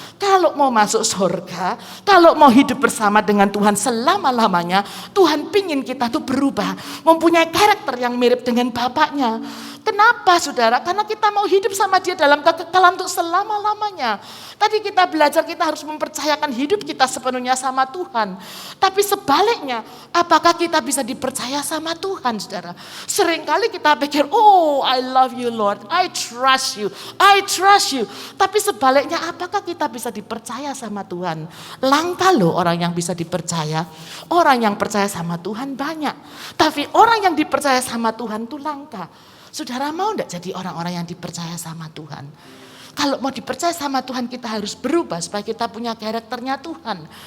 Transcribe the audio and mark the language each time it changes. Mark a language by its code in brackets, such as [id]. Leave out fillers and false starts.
[id] Kalau mau masuk surga, kalau mau hidup bersama dengan Tuhan selama-lamanya, Tuhan pingin kita tuh berubah, mempunyai karakter yang mirip dengan Bapaknya. Kenapa saudara? Karena kita mau hidup sama dia dalam kekekalan untuk selama-lamanya. Tadi kita belajar kita harus mempercayakan hidup kita sepenuhnya sama Tuhan. Tapi sebaliknya, apakah kita bisa dipercaya sama Tuhan saudara? Seringkali kita pikir, [en] oh I love you Lord, I trust you, I trust you. [id] Tapi sebaliknya apakah kita bisa dipercaya sama Tuhan? Langka loh orang yang bisa dipercaya. Orang yang percaya sama Tuhan banyak. Tapi orang yang dipercaya sama Tuhan itu langka. Saudara mau enggak jadi orang-orang yang dipercaya sama Tuhan? Kalau mau dipercaya sama Tuhan kita harus berubah supaya kita punya karakternya Tuhan.